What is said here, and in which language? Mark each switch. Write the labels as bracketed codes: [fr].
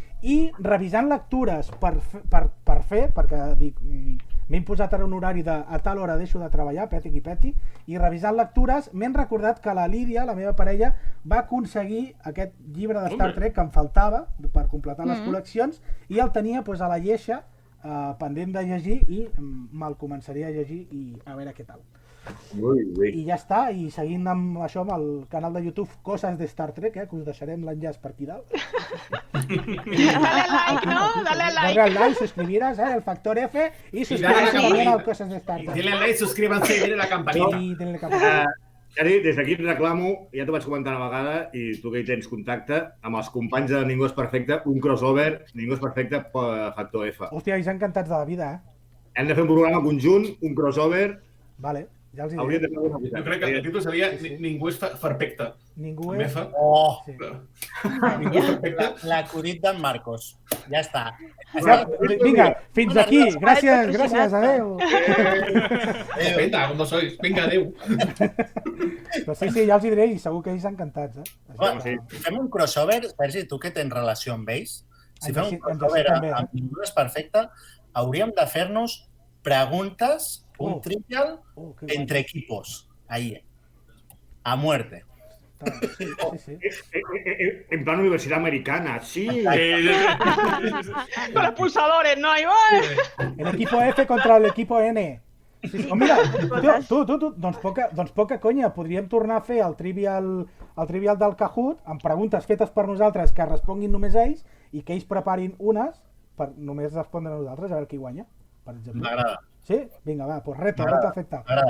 [ca] I revisant lectures per fer, perquè dic, m'he imposat ara un horari de a tal hora deixo de treballar, peti qui peti, i revisant lectures m'he recordat que la Lídia, la meva parella, va aconseguir aquest llibre de Star Trek que em faltava per completar les col·leccions, i el tenia a la lleixa pendent de llegir, i me'l començaré a llegir i a veure què tal. I ja està, i seguint amb això amb el canal de YouTube Coses de Star Trek, que us deixarem l'enllaç per aquí dalt. [es] Dale like, ¿no? Dale like. Dale like, suscribirás, el factor F, y suscribirás también al Coses de Star Trek. Denle like, suscríbanse y denle la campanita. I denle la campanita. [ca] Jari, des d'aquí et reclamo, ja t'ho vaig comentar una vegada, i tu que hi tens contacte, amb els companys de Ningú és Perfecte, un crossover, Ningú és Perfecte, factor F. Hòstia, ells encantats de la vida, Hem de fer un programa conjunt, un crossover... Vale, ja els hi Hauríem diré. de fer alguna cosa. Jo crec que el títol seria Ningú és perfecte. Ningú és... Oh, Ningú és perfecte. l'acudit d'en Marcos. Ja està. Vinga, fins aquí. Gràcies, adeu. Venga, com no sois. Vinga, adeu. Però sí, ja els hi diré i segur que ells encantats, Fem un crossover, Sergi, tu que tens relació amb ells, si fem un Ens crossover també, amb Ningú és Perfecte, hauríem de fer-nos preguntes, un trivial, [es] entre equipos, ahí, a muerte. [ca] Sí. [es] En plan universidad americana, sí. Con los pulsadores, ¿no? Ahí va. El equipo F contra el equipo N. Sí. [ca] Oh, mira, tu, doncs poca conya, podríem tornar a fer el trivial del Kahoot amb preguntes fetes per nosaltres que responguin només ells i que ells preparin unes per només respondre a nosaltres, a veure qui guanya, per exemple. M'agrada. Sí? Vinga, va, doncs reto afectat.